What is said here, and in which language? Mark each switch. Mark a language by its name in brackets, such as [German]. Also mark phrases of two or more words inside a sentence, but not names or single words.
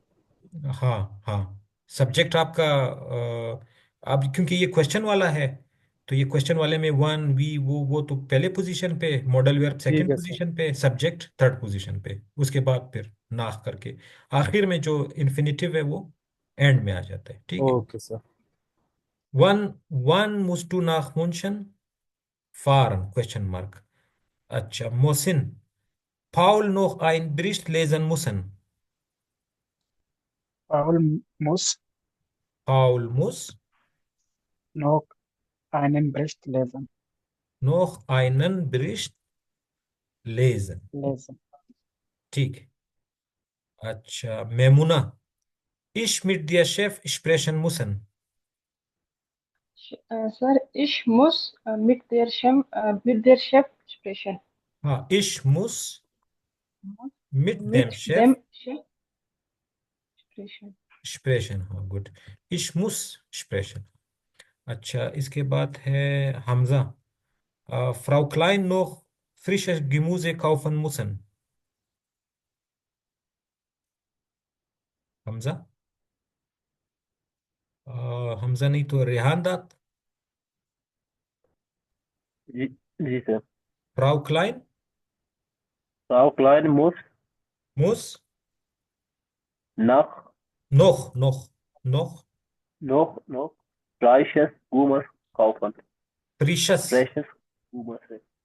[Hindi] हाँ हाँ, सब्जेक्ट आपका अब क्योंकि ये क्वेश्चन वाला है, तो ये क्वेश्चन वाले में वन वी वो तो पहले पोजीशन पे, [English] model verb [Hindi] ठीक सेकंड है सर। पोजीशन पे, सब्जेक्ट थर्ड पोजीशन पे, उसके बाद फिर नाक करके आखिर में जो इन्फिनिटिव है वो एंड में आ जाता है। ठीक है। [English] okay sir. one one [German] musst du nach München fahren, [English] question mark. [Hindi] अच्छा, मोहसिन, [German] Paul noch ein Bericht lesen müssen. Paul muss Paul muss noch einen Bericht lesen. noch einen Bericht lesen. Lesen. [Hindi] ठीक है। अच्छा, मेमुना, [German] ich mit der Chef sprechen müssen. सर ich muss mit der Chef sprechen. हाँ, ich muss mit dem Mit Chef dem Chef sprechen. sprechen। हाँ, गुड। ich muss sprechen। [Hindi] अच्छा, इसके बाद है हमजा, [German] Frau Klein noch frisches Gemüse kaufen müssen. [Hindi] हमजा, हमजा नहीं तो रेहान दात। जी जी सर। [German] Frau Klein Frau Klein muss nach noch noch frisches Gummis kaufen. frisches Gummis.